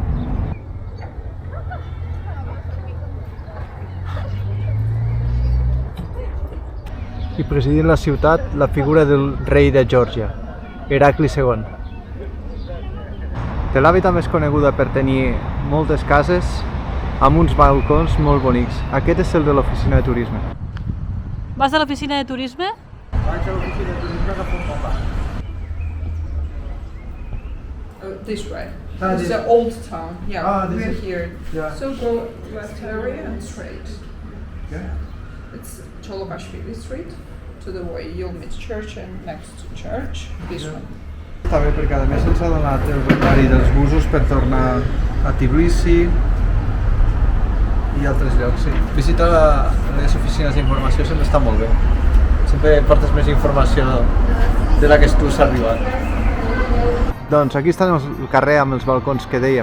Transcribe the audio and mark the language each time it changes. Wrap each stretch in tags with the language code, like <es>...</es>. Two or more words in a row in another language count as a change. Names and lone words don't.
<ca>I presidint la ciutat, la figura del rei de Geòrgia, Heracli II. Tel Aviv també és coneguda per tenir moltes cases amb uns balcons molt bonics. Aquest és el de l'oficina de turisme. Vas a l'oficina de turisme? Vaig a l'oficina de turisme que fa un mapa.</ca> <en>This way. Ah, It's this- the old town. Yeah, Ah, this we're is- here. yeah. So go left area and straight. Yeah. It's Cholokashvili Street. To the way you'll meet church and next to church. This one.</en> <ca>Està bé perquè a més ens ha donat el horari dels busos per tornar a Tbilisi i altres llocs, sí. Visitar les oficines d'informació sempre està molt bé. Sempre portes més informació de la que tu has arribat. Doncs aquí està el carrer amb els balcons que dèiem.</ca>